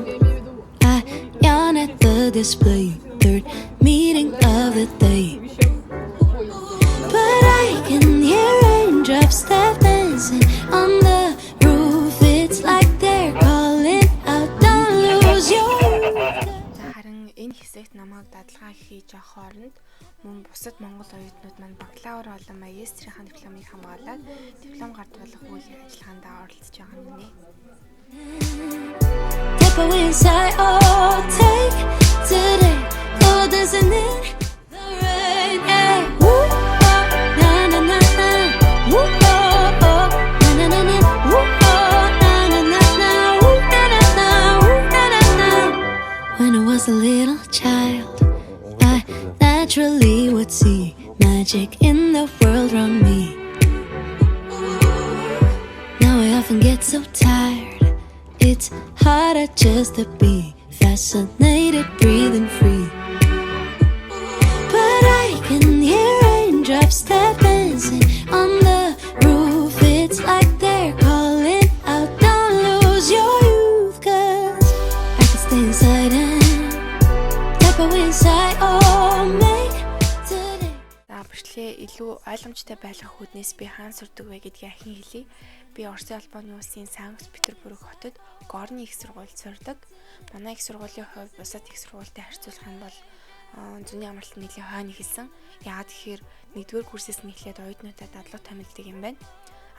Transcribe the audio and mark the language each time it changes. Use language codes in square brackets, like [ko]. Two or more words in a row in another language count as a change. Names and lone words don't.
[en] I yawn at the display. Third meeting of the day. But I can hear raindrops tap dancing on the roof. It's like they're calling out, don't lose your. [mn] Харин энэ хэсэгт намайг дадлага хийж авах хооронд мөн бусад монгол оюутнууд маань бакалавр болон магистрийн дипломыг хамгаалаад диплом гардуулах үйл ажиллагаанд оролцож байгаа юм нэ. [en] Tap away inside, oh, take today, oh, dancing in the rain, yeah. Woo, oh, na na na na, woo oh oh, na na na na, woo oh, na na na na, woo na na na, woo na na na. When I was a little child, I naturally would see magic in the world around me. Now I often get so tired. It's harder just to be fascinated, breathing free. But I can hear raindrops tap dancing on the roof. It's like they're calling out, don't lose your youth. Cause I can stay inside and tap away inside. Oh, make today. [mn] За бичлэгээ илүү ойлгомжтой байх үүднээс би хаан сурдаг вэ гэдгийг ахин хэлье. Би Оросын албаны улсын Санкт Петербург хотод Горны их сургуульд сурдаг. Манай их сургуулийн хувьд бусад их сургуультай харьцуулах юм бол зүүнний амралт нэлээд хойно ихэлсэн. Яагаад тэгэхээр нэгдүгээр курсээс нь эхлээд оюутнуудад дадлага томилдог юм байна.